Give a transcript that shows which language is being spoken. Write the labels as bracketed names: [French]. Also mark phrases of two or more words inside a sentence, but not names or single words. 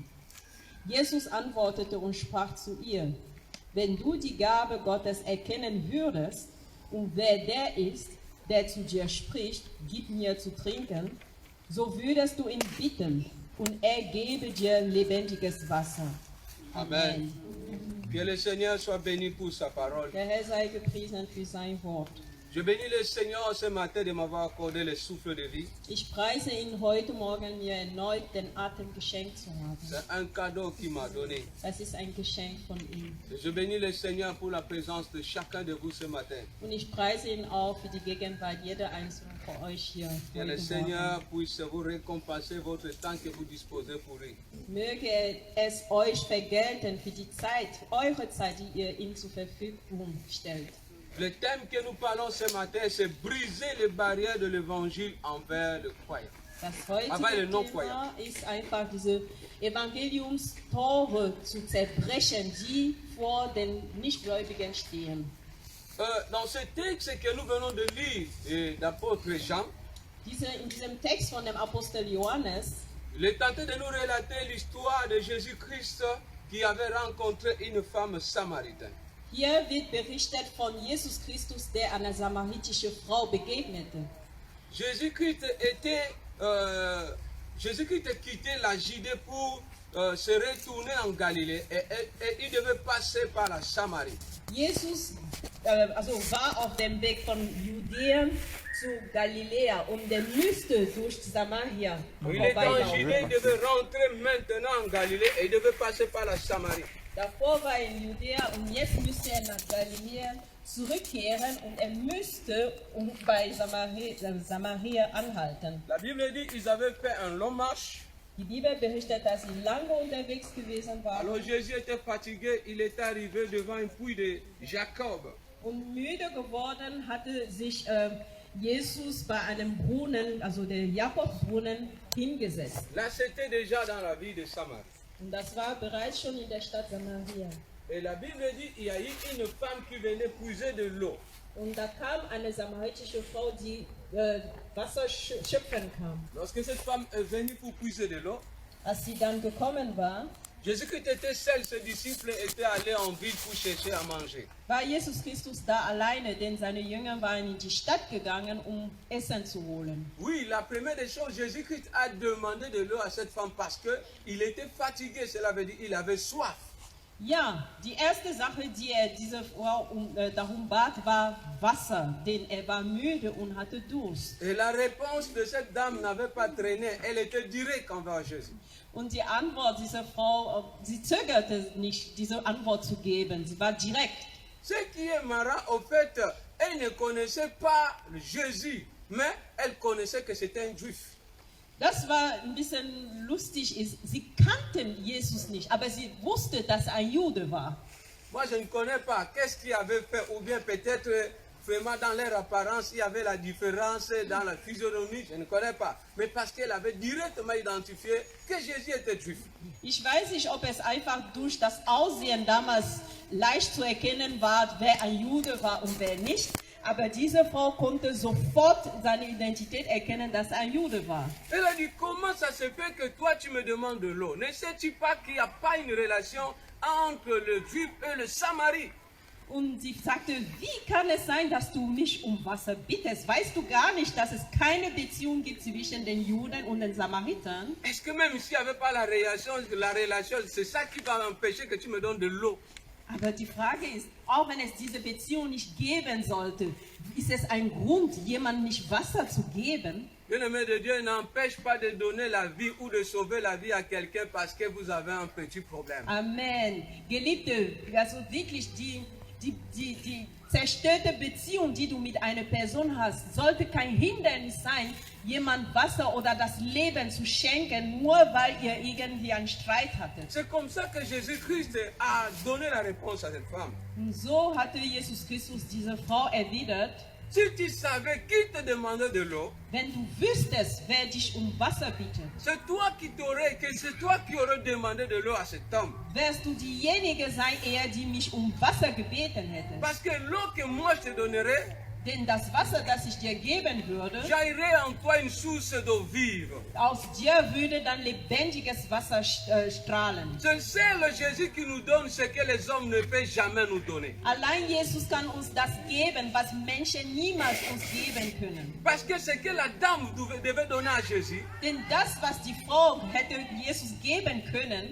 [German] Jesus antwortete und sprach zu ihr, wenn du die Gabe Gottes erkennen würdest, und wer der ist, der zu dir spricht, gib mir zu trinken, so würdest du ihn bitten, und er gebe dir lebendiges Wasser. Amen. [French] Que le Seigneur soit béni pour sa parole. [German] Der Herr sei gepriesen für sein Wort. [French] Je bénis le Seigneur ce matin de m'avoir accordé le souffle de vie. [German] Ich preise ihn heute Morgen, mir erneut den Atem geschenkt zu haben. [French] C'est un cadeau qu'il m'a donné. [German] Das ist ein Geschenk von ihm. [French] Et je bénis le Seigneur pour la présence de chacun de vous ce matin. [German] Und ich preise ihn auch für die Gegenwart jeder einzelnen von euch hier. [French] Que le [German] heute [French] Seigneur [German] Morgen. [French] puisse vous récompenser votre temps que vous disposez pour lui. [German] Möge es euch vergelten für die Zeit, eure Zeit, die ihr ihm zur Verfügung stellt. [French] Le thème que nous parlons ce matin, c'est briser les barrières de l'évangile envers le croyant. [German] Das Aber heutige [French] non-croyant. [German] Thema ist einfach diese Evangeliumstore zu zerbrechen, die vor den Nichtgläubigen stehen. [French] dans ce texte que nous venons de lire d'apôtre Jean, [German] In diesem Text von dem Apostel Johannes [French] il est tenté de nous relater l'histoire de Jésus-Christ qui avait rencontré une femme samaritaine. [German] hier wird berichtet von Jesus Christus, der einer samaritischen Frau begegnete. [French] Jésus-Christ quittait la Judée pour se retourner en Galilée et il devait passer par la Samarie. [German] Jesus war auf dem Weg von Judäen zu Galiläa und der müsste durch Samaria [French] Il était en [German] vorbeilaufen. [French] Judée, il devait rentrer maintenant en Galilée et il devait passer par la Samarie. [German] Davor war er in Judäa und jetzt müsste er nach Galiläa zurückkehren und er müsste bei Samaria anhalten. [French] La Bible dit qu'ils avaient fait un long marche. [German] Die Bibel berichtet, dass sie lange unterwegs gewesen waren. [French] Alors Jésus était fatigué, il est arrivé devant un puits de Jacob. [German] Und müde geworden hatte sich Jesus bei einem Brunnen, also der Jakobsbrunnen, hingesetzt. [French] Là, c'était déjà dans la ville de Samarie. [German] Und das war bereits schon in der Stadt Samaria. [French] Et la Bible dit qu'il y a eu une femme qui venait puiser de l'eau. [German] Und da kam eine samaritische Frau, die Wasser schöpfen kam. [French] Lorsque cette femme est venue pour puiser de l'eau, [German] Als sie dann gekommen war, [French] Jésus-Christ était seul, ses disciples étaient allés en ville pour chercher à manger. [German] war Jesus Christus da alleine, denn seine Jünger waren in die Stadt gegangen, um Essen zu holen. [French] Oui, la première des choses, Jésus-Christ a demandé de l'eau à cette femme parce qu'il était fatigué, cela veut dire qu'il avait soif. [German] Ja, die erste Sache, die er diese Frau darum bat, war Wasser, denn er war müde und hatte Durst. [French] Et la réponse de cette dame n'avait pas traîné, elle était directe envers Jésus. [German] Und die Antwort dieser Frau, sie zögerte nicht, diese Antwort zu geben, sie war direkt. [French] Ce qui est marrant, au fait, elle ne connaissait pas Jésus, mais elle connaissait que c'était un juif. [German] Das war ein bisschen lustig, sie kannten Jesus nicht, aber sie wusste, dass er ein Jude war. [French] Moi, je ne connais pas qu'est-ce qu'il avait fait, ou bien peut-être vraiment dans leur apparence, il y avait la différence dans la physionomie, je ne connais pas. Mais parce qu'elle avait directement identifié que Jésus était juif. [German] Ich weiß nicht, ob es einfach durch das Aussehen damals leicht zu erkennen war, wer ein Jude war und wer nicht. Aber diese Frau konnte sofort seine Identität erkennen, dass er ein Jude war. [French] Elle a dit, comment ça se fait que toi tu me demandes de l'eau? Ne sais-tu pas qu'il n'y a pas une relation entre le juif et le Samarie? [German] Und sie sagte, wie kann es sein, dass du mich um Wasser bittest? Weißt du gar nicht, dass es keine Beziehung gibt zwischen den Juden und den Samaritern? [French] Est-ce que même s'il n'y avait pas la relation, c'est ça qui va m'empêcher que tu me donnes de l'eau? [German] Aber die Frage ist, auch wenn es diese Beziehung nicht geben sollte, ist es ein Grund, jemandem nicht Wasser zu geben? [French] Bien-aimé de Dieu n'empêche pas de donner la vie ou de sauver la vie à quelqu'un parce que vous avez un petit problème. Amen. [German] Geliebte, also wirklich die zerstörte Beziehung, die du mit einer Person hast, sollte kein Hindernis sein, jemand Wasser oder das Leben zu schenken, nur weil ihr irgendwie einen Streit hattet. [French] C'est comme ça que Jésus-Christ a donné la réponse à cette femme. [German] Und so hatte Jesus Christus diese Frau erwidert, [French] Si tu savais qui te demandait de l'eau, [German] wenn du wüsstest, wer dich um Wasser bittet, [French] c'est toi qui aurais demandé de l'eau à cet homme. [German] wärst du diejenige sein, die mich um Wasser gebeten hätte. [French] Parce que l'eau que moi je te donnerai, [German] Denn das Wasser, das ich dir geben würde, [French] jaillirait en toi une source d'eau vive. [German] aus dir würde dann lebendiges Wasser strahlen. [French] C'est le seul Jésus qui nous donne ce que les hommes ne peuvent jamais nous donner. [German] Allein Jesus kann uns das geben, was Menschen niemals uns geben können. [French] Parce que ce que la dame devait donner à Jésus, [German] Denn das, was die Frau hätte Jesus geben können,